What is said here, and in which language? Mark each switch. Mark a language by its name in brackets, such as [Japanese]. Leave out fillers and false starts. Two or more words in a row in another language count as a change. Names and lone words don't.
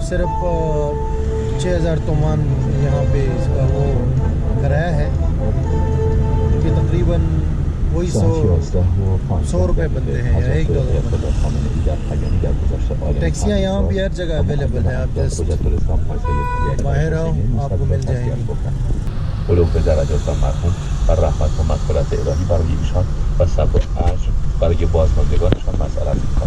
[Hindi] सिर्फ 6000 तोमान यहाँ पे इसका वो किराया है, कि तकरीबन वही 100 रुपये बनते हैं या $1। टैक्सियाँ यहाँ भी हर जगह अवेलेबल है, आप जस्ट बाहर आओ आपको मिल जाएगी। [Persian] علوم به درجات مرحوم و رحمت و مغفرت الهی برای ایشان و ثواب اجر برای بازماندگانشان مسئلت می‌کنم.